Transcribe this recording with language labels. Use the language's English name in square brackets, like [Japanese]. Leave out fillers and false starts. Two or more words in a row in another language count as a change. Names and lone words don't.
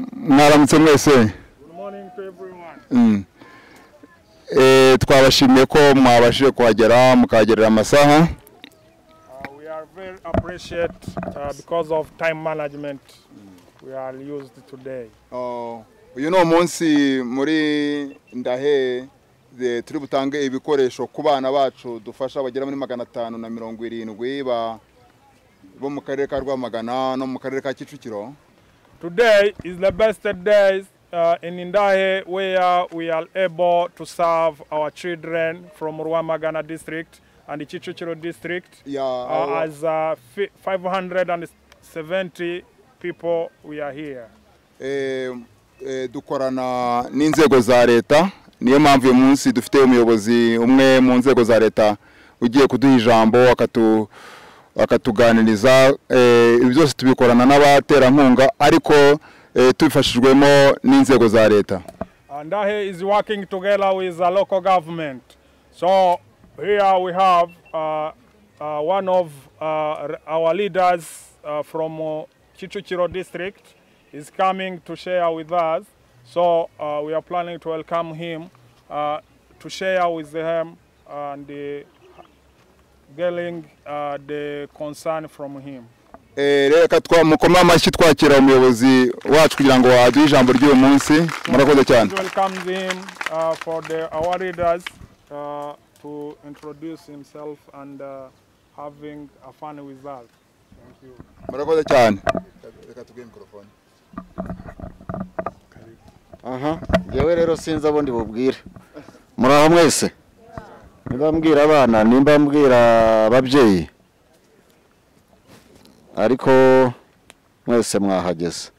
[Kinyarwanda] mwaramutse mwese. [English] Good morning to everyone. [Kinyarwanda] Twabashimiye ko mwabashije kuhagera mukagerera amasaha. [English] We are very appreciate because of time management we are used today. [Kinyarwanda] Uyu no munsi muri ndahe turi butange ibikoresho ku bana bacu dufasha bagera muri 570 bo mu karere ka Rwamagana no mu karere ka Kicukiro. [English] Today is the best days in Indahe where we are able to serve our children from Rwamagana district and the Kicukiro district. As 570 people we are here. [Kinyarwanda] Dukorana n'inzego za leta, niyo mpamvu uyu munsi dufite umuyobozi umwe mu nzego za leta ugiye kuduha ijambo akatuganiriza. Ibi byose tubikorana n'abaterankunga ariko tubifashijwemo n'inzego za leta. [English] Indahe is working together with the local government. So here we have one of our leaders from Kicukiro district is coming to share with us. So we are planning to welcome him to share with him and getting the concern from him. [Kinyarwanda] Reka twamukoma amashyi twakira umuyobozi wacu kugira ngo aduhe ijambo ry'uyu munsi. Murakoze cyane. [English] Welcome him for our leaders to introduce himself and having a fun with us. Thank you. [Kinyarwanda] Murakoze cyane. Reka tuge microphone. Yewe rero sinzi abo ndi bubwire. Muraho mwese. Niba mbwira abana, nimba mbwira ababyeyi. Ariko mwese mwahageze.